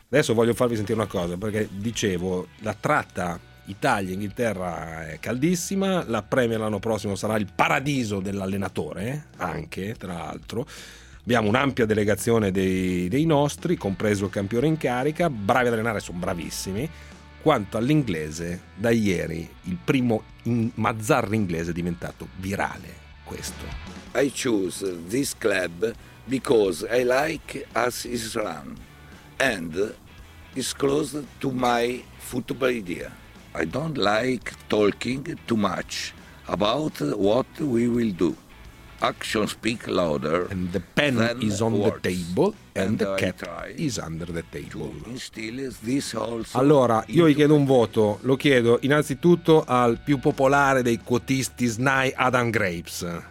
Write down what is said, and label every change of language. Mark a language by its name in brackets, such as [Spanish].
[Italian] Adesso voglio farvi sentire una cosa, perché dicevo, la tratta Italia-Inghilterra è caldissima, la Premier l'anno prossimo sarà il paradiso dell'allenatore, anche, tra l'altro. Abbiamo un'ampia delegazione dei nostri, compreso il campione in carica, bravi ad allenare, sono bravissimi. Quanto all'inglese, da ieri il primo Mazzarri inglese è diventato virale, questo. [English] I choose this club because I like as is run and is close to my football idea. I don't like talking too much about what we will do. Action speak louder. And the pen is on the table and the cap is under the table. [Italian] Allora, io gli chiedo un voto, lo chiedo innanzitutto al più popolare dei quotisti SNAI, Adam Grapes.